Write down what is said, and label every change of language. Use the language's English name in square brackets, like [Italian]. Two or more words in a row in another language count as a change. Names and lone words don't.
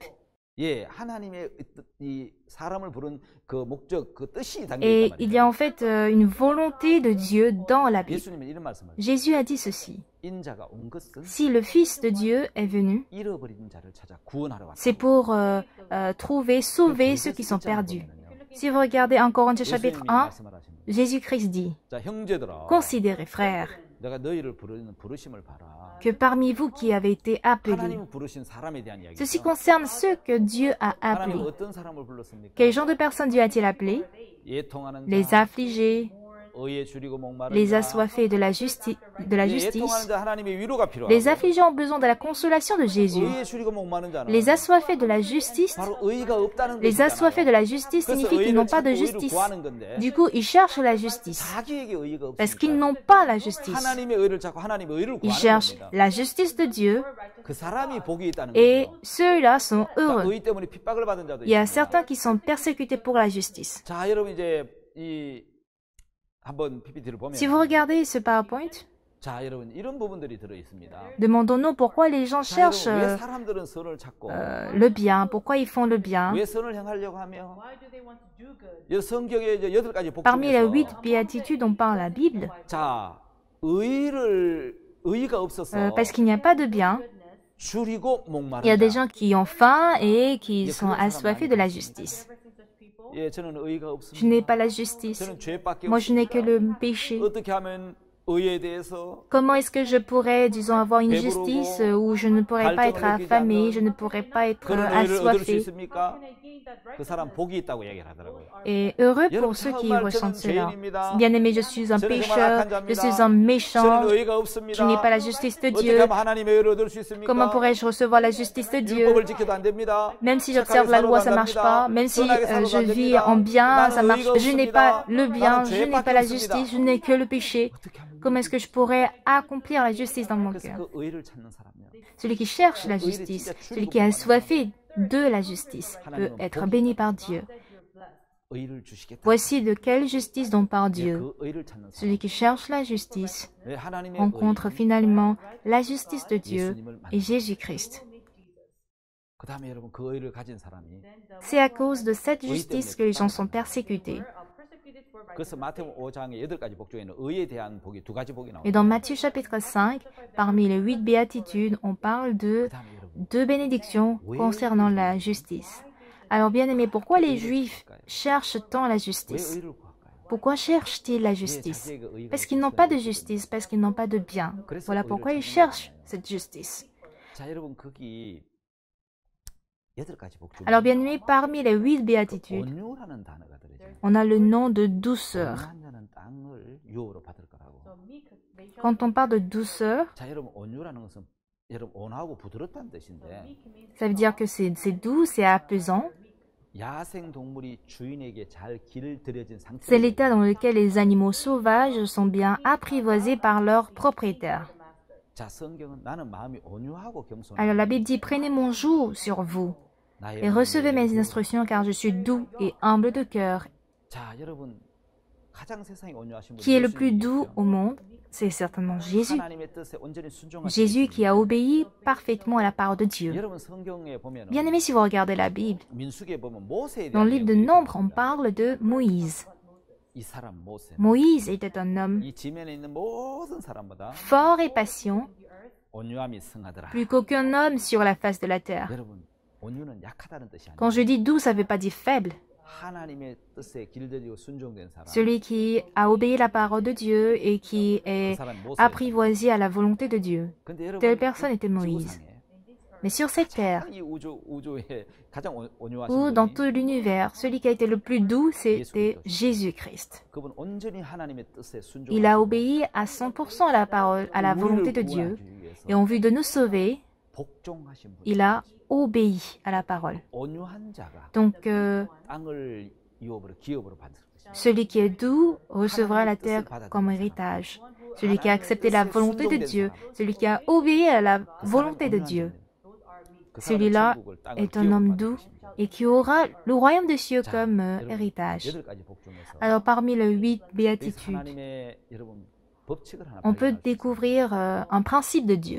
[French] Et il y a en fait une volonté de Dieu dans la Bible. Jésus a dit ceci. Si le Fils de Dieu est venu, c'est pour sauver ceux qui sont perdus. Si vous regardez 1 Corinthiens chapitre [Korean] 예수님이 [French] 1, [Korean] 말씀을 하십니다. [French] Jésus-Christ dit, [Korean] 자, 형제들아, [French] considérez, frères, [Korean] 내가 너희를 부르는 부르심을 봐라. [French] que parmi vous qui avez été appelés, [Korean] 하나님은 부르신 사람에 대한 [French] ceci [Korean] 이야기죠. [French] concerne ceux que Dieu a [Korean] 하나님은 [French] appelés. [Korean] 어떤 사람을 불렀습니까? [French] Quel genre de personnes Dieu a-t-il appelés? [Korean] 예통하는 [French] Les [Korean] 자, [French] affligés, [Korean] 의에 줄이고 목마른 [French] les [Korean] 자. [French] assoiffés de la justice. [Korean] 예통하는 자 하나님의 위로가 필요하고. [French] Les affligés ont besoin de la consolation de Jésus. [Korean] 의에 줄이고 목마른 자는 [French] Les assoiffés de la justice, [Korean] 바로 의가 없다는 [French] les assoiffés de la justice [Korean] 그래서 [French] signifie qu'ils [Korean] 의를 [French] n'ont pas de [Korean] 찾고 의를 [French] justice. [Korean] 구하는 건데 [French] Du coup, ils cherchent la justice [Korean] 자기에게 의가 [French] parce qu'ils [Korean] 없으니까 [French] n'ont pas la justice. [Korean] 하나님의 의를 찾고 하나님의 의를 [French] Ils [Korean] 구하는 [French] cherchent [Korean] 겁니다. [French] la justice de Dieu [Korean] 그 사람이 복이 있다는 [French] et [Korean] 거죠. [French] ceux-là sont [Korean] 자, [French] heureux. [Korean] 의 때문에 핍박을 받은 자도 [French] Il y a [Korean] 있습니다. [French] certains qui sont persécutés pour la justice. [Korean] 자, 여러분 이제 이 한번 PPT를 보면 [French] Si vous regardez ce PowerPoint, [Korean] 자, 여러분 이런 부분들이 들어 있습니다. [French] demandons-nous pourquoi les gens [Korean] 자, [French] cherchent [Korean] 여러분 왜 사람들은 선을 찾고 [French] le bien, pourquoi ils font le bien. [Korean] 왜 선을 행하려고 하며 이 성경에 이제 8가지 복 [French] Parmi les 8 [Korean] 중에서 [French] béatitudes dont parle la Bible, [Korean] 자, 의가 없어서 [French] parce qu'il n'y a pas de bien, [Korean] 줄이고 [French] il y a [Korean] 목마른 [French] des [Korean] 자. [French] gens qui ont faim et qui sont assoiffés de la justice. [Korean] 예, 저는 의가 [French] Je [Korean] 없습니다. [French] n'ai pas la justice. [Korean] 저는 죄밖에 [French] Moi, je n'ai [Korean] 없습니다. [French] que le péché. [Korean] 어떻게 하면 의에 대해서 [French] Comment est-ce que je pourrais, disons, avoir une justice où je ne pourrais pas être affamé, je ne pourrais pas être [Korean] 그런 의를 얻을 수 [French] assoiffé? [Korean] 있습니까? 그 사람 복이 있다고 얘기를 하더라고요. [French] Et heureux pour ceux qui ressentent cela. Bien-aimé, je suis un pécheur, je suis un méchant, [Korean] 저는 의가 [French] je [Korean] 없습니다. [French] n'ai pas la justice de [Korean] 어떻게 [French] Dieu. [Korean] 하면 하나님의 의를 얻을 수 있습니까? [French] Comment pourrais-je recevoir la justice de Dieu? [Korean] 율법을 지켜도 안 됩니다. [French] Même si j'observe la loi, ça marche pas. Même si je vis en bien, ça marche. Je n'ai pas le bien, je n'ai pas la justice, je n'ai que le péché. [Korean] 어떻게 하면 [French] Comment est-ce que je pourrais accomplir la justice dans mon [Korean] 그래서 [French] cœur? [Korean] 그 의를 찾는 사람이요. [French] Celui qui cherche la justice, celui qui est assoiffé de la justice, peut être béni par Dieu. [Korean] 의를 주시겠다. [French] Voici de quelle justice dont parle [Korean] 예, [French] Dieu. [Korean] 그 의를 찾는 사람. [French] Celui qui cherche la justice [Korean] 왜 하나님의 [French] rencontre finalement la justice de Dieu [Korean] 예수님을 [French] et [Korean] 만나. [French] Jésus-Christ. [Korean] 그다음에 여러분 그 의를 가진 사람이 [French] C'est à cause de cette justice que les gens sont persécutés. [Korean] 그래서 마태복음 5장의 8가지 복 중에는 의에 대한 복이 2가지 복이 [French] Et [Korean] 나옵니다. [French] dans Matthieu chapitre 5, parmi les 8 béatitudes, on parle de [Korean] 그다음에 여러분 [French] 2 bénédictions concernant la justice. Alors bien aimé, pourquoi les Juifs cherchent tant la [Korean] 왜 [French] justice? [Korean] 의를 구할까요? [French] Pourquoi cherchent-ils la [Korean] 왜 [French] justice? [Korean] 자기에게 의가 [French] Parce qu'ils n'ont pas de [Korean] 없어요? [French] justice, parce qu'ils n'ont pas de bien. Voilà pourquoi ils cherchent cette justice. [Korean] 자, 여러분 거기 8가지 복 중에 [French] Alors bien aimé, parmi les 8 béatitudes, [Korean] 온유라는 단어가 들어있어요. [French] on a le nom de douceur. [Korean] 온유한 자는 땅을 유업으로 받을 거라고. [French] Quand on parle de douceur, [Korean] 자, 여러분 온유라는 것은 여러분 온하고 부드럽다는 뜻인데 [French] ça veut dire que c'est doux, c'est apaisant. [Korean] 야생 동물이 주인에게 잘 길들여진 상태. [French] C'est l'état dans lequel les animaux sauvages sont bien apprivoisés par leurs propriétaires. [Korean] 자, 성경은 나는 마음이 온유하고 겸손해. [French] Alors la Bible dit, prenez mon joug sur vous et recevez mes instructions car je suis doux et humble de cœur. [Korean] 자, 여러분 가장 세상에 온유하신 분이 [French] Qui est le plus [Korean] 예수님이시죠. [French] doux au monde? C'est certainement Jésus. [Korean] 하나님의 뜻에 온전히 순종하신 [French] Jésus qui a obéi parfaitement à la parole de Dieu. [Korean] 여러분 성경에 보면 [French] Bien aimé, si vous regardez la Bible, [Korean] 민수기에 보면 모세에 [French] dans [Korean] 대한 [French] le livre de [Korean] 내용들이 [French] Nombre, on [Korean] 있습니다. [French] parle de Moïse. [Korean] 이 사람 모세. [French] Moïse était un homme [Korean] 이 지면에 있는 모든 사람보다 [French] fort et patient, [Korean] 온유함이 승하더라. [French] plus qu'aucun homme sur la face de la terre. [Korean] 여러분 온유는 약하다는 뜻이 [French] Quand [Korean] 아니에요. [French] je dis doux, ça ne veut pas dire faible. [Korean] 하나님의 뜻에 길들이고 순종된 사람. [French] Celui qui a obéi à la parole de Dieu et qui [Korean] 그 [French] est [Korean] 사람 모세. [French] apprivoisé à la volonté de Dieu. [Korean] 근데 여러분 [French] Telle personne était [Korean] 이 [French] Moïse. [Korean] 지구상에 [French] Mais sur cette terre, [Korean] 이 우주에 가장 온유하신 [French] ou dans [Korean] 분이 [French] tout l'univers, celui qui a été le plus doux, c'était Jésus-Christ. [Korean] 그분 온전히 하나님의 뜻에 순종하시고 [French] Il a obéi à 100% à la parole, à la volonté de Dieu. Et en vue de nous sauver, [Korean] 복종하신 분. [French] il a obéi à la parole. [Korean] 온유한 자가 [French] Donc, [Korean] 땅을 유업으로 기업으로 받을 것이다. [French] celui qui est doux recevra la terre comme héritage. Celui qui a accepté la volonté de Dieu, celui qui a obéi à la volonté de Dieu, celui-là est un homme doux et qui aura le royaume des cieux comme héritage. Alors parmi les 8 béatitudes, on peut découvrir un principe de Dieu.